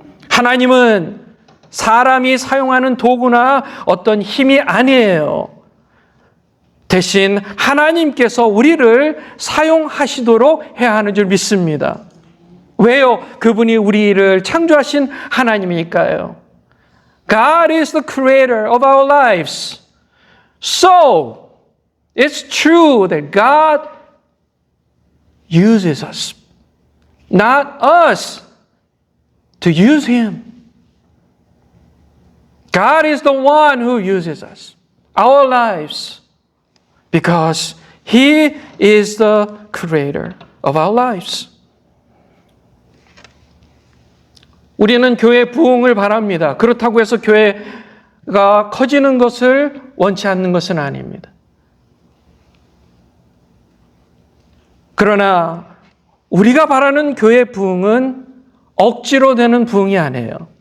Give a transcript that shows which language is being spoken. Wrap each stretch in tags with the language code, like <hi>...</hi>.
<ko>하나님은 사람이 사용하는 도구나 어떤 힘이 아니에요. 대신 하나님께서 우리를 사용하시도록 해야 하는 줄 믿습니다. 왜요? 그분이 우리를 창조하신 하나님이니까요.</ko> <en>God is the creator of our lives. So, it's true that God uses us, not us to use Him. God is the one who uses us, our lives, because He is the creator of our lives.</en> <ko>우리는 교회 부흥을 바랍니다. 그렇다고 해서 교회가 커지는 것을 원치 않는 것은 아닙니다. 그러나 우리가 바라는 교회 부흥은 억지로 되는 부흥이 아니에요.</ko>